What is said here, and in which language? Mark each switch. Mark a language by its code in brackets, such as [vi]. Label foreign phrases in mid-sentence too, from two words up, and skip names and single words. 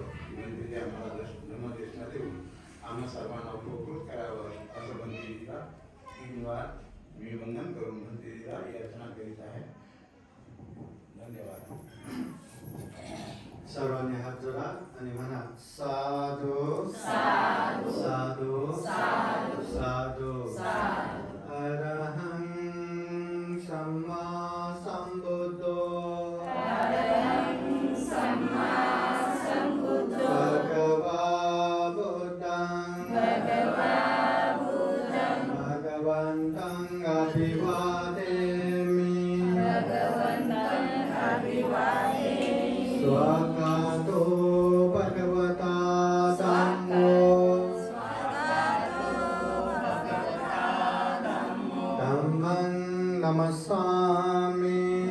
[mr] बनतेजी आम्हाला धर्मदेशना देऊन आम्हा सर्वांना उपकृत करावं असं बनतेजीला 3 वेळा मी वंदन करून बनतेजीला याचना करीत आहे. धन्यवाद. सर्वांनी हात जोडा आणि म्हणा साधू साधू साधू साधू साधू साधू [pi] अरहं सम्मा संबुद्धो अरहं सम्मा संबुद्धो भगवा बुद्धं भगवन्तं अभिवादेमि स्वागतो भगवता धम्मो धम्मं नमस्सामि